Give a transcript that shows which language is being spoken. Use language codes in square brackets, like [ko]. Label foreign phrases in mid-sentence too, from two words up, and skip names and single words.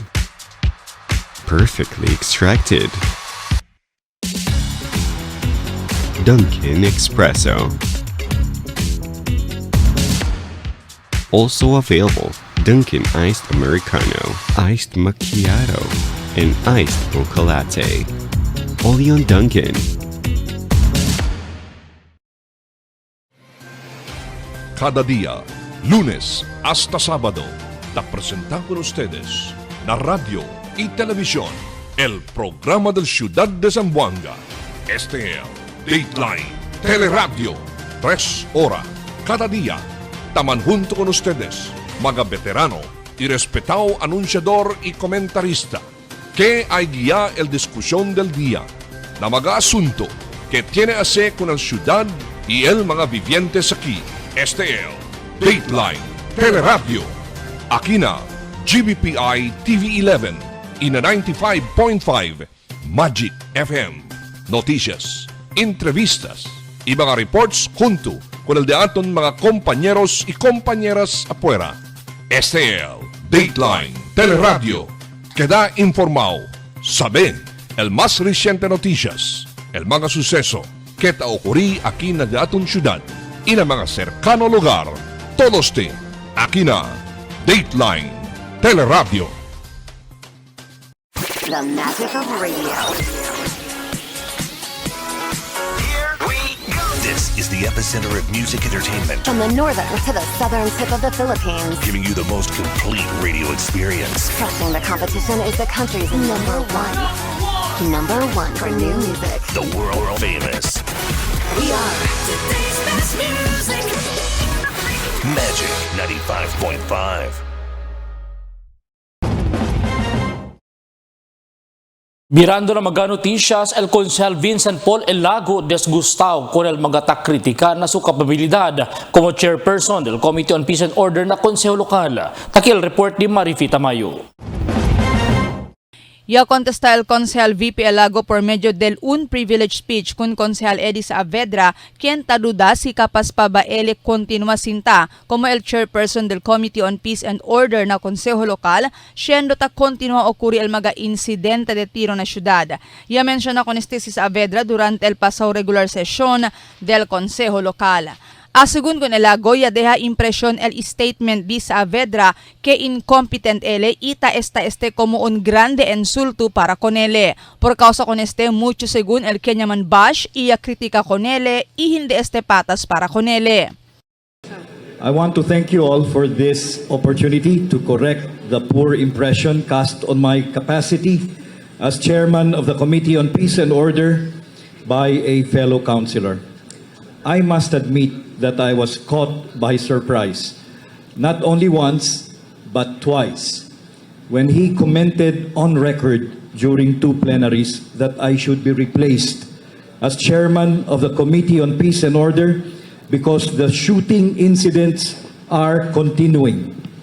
[en] Perfectly extracted. Dunkin' Espresso. Also available, Dunkin' Iced Americano, Iced Macchiato, and Iced Mocha Latte. Only on Dunkin'. [cbk] Cada día, lunes hasta sábado, te presentan con ustedes la radio y televisión, el programa del Ciudad de Zamboanga. Este es Dateline Teleradio, 3 horas cada día. Taman junto con ustedes, mga veterano y respetado anunciador y comentarista, que hay guía el discusión del día, na mga asunto que tiene a hacer con el ciudad y el mga vivientes aquí. Este es Dateline Teleradio. Aquí na GBPI TV 11 y na 95.5 Magic FM. Noticias, entrevistas y mga reports junto con el de aton mga compañeros y compañeras afuera. Este es Dateline Teleradio. Queda informado, saben el más reciente noticias, el mga suceso que te ocurrí aquí na aton ciudad y na mga cercano lugar. Todos te aquí na Dateline Teleradio. [en] The magic of radio. Here we go! This This is the epicenter of music entertainment. From the northern to the southern tip of the Philippines. Giving you the most complete radio experience. Crushing the competition is the country's number one. Number one for new music. The world famous. We are today's best music. Magic 95.5. [cbk] Mirando na mga noticias, el Consel Vincent Paul Elago desgustado con el mga kritika na su kapabilidad como chairperson del Committee on Peace and Order na konseho lokal. Takil report ni Marifita Mayo. Ya contesta el Consejal VP Elago por medio del un [en] privilege speech [cbk] kun Consejal Eddie Saavedra quien taduda si kapas pa ba ele continua sinta como el chairperson del Committee on Peace and Order na Consejo Lokal siendo ta continua ocurri el mga incidente de tiro na syudad. Ya menciona con este si Saavedra durante el pasado [en] regular session [cbk] del Consejo Lokal. Según con Elago, ya deja impresión el statement de Saavedra que incompetent ele ita esta como un grande insulto para con ele. Por causa con este, mucho según el Kenyaman bash, iya kritika con ele y [tl] hindi patas [cbk] para con ele. [en] I want to thank you all for this opportunity to correct the poor impression cast on my capacity as chairman of the Committee on Peace and Order by a fellow councilor. I must admit that I was caught by surprise, not only once, but twice, when he commented on record during two plenaries that I should be replaced as chairman of the Committee on Peace and Order because the shooting incidents are continuing.